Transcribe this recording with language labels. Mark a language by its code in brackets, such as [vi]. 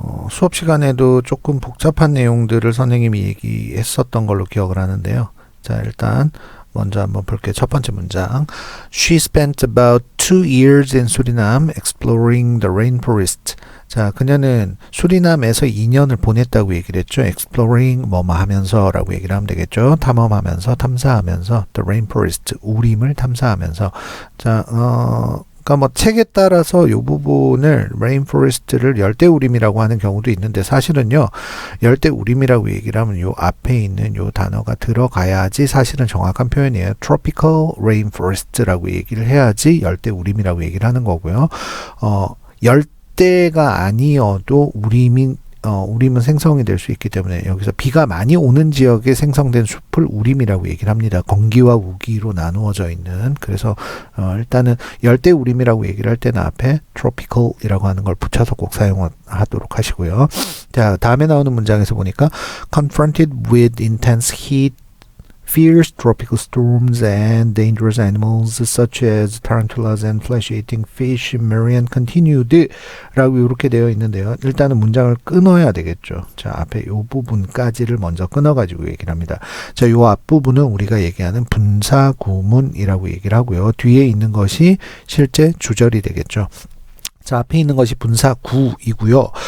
[ko] 수업 시간에도 조금 복잡한 내용들을 선생님이 얘기했었던 걸로 기억을 하는데요. 자, 일단 먼저 한번 볼게요. 첫 번째 문장. [en] She spent about 2 years in Suriname exploring the rainforest. [ko] 자, 그녀는 수리남에서 2년을 보냈다고 얘기를 했죠. exploring 뭐뭐 하면서 라고 얘기를 하면 되겠죠. 탐험하면서, 탐사하면서 [en] the rainforest, [ko] 우림을 탐사하면서. 자, 그러니까 뭐 책에 따라서 이 부분을 rainforest를 열대우림이라고 하는 경우도 있는데 사실은요, 열대우림이라고 얘기를 하면 요 앞에 있는 요 단어가 들어가야지 사실은 정확한 표현이에요. tropical rainforest라고 얘기를 해야지 열대우림이라고 얘기를 하는 거고요. 열대가 아니어도 우림은 생성이 될 수 있기 때문에 여기서 비가 많이 오는 지역에 생성된 숲을 우림이라고 얘기를 합니다. 건기와 우기로 나누어져 있는. 그래서 일단은 열대 우림이라고 얘기를 할 때는 앞에 tropical이라고 하는 걸 붙여서 꼭 사용하도록 하시고요. 자, 다음에 나오는 문장에서 보니까 [en] confronted with intense heat, fierce tropical storms and dangerous animals such as tarantulas and flesh-eating fish, Marian continued [ko] 라고 이렇게 되어 있는데요. 일단은 문장을 끊어야 되겠죠. 자, 앞에 이 부분까지를 먼저 끊어가지고 얘기를 합니다. 자, 이 앞부분은 우리가 얘기하는 분사구문이라고 얘기를 하고요. 뒤에 있는 것이 실제 주절이 되겠죠. 자, 앞에 있는 것이 분사구이고요.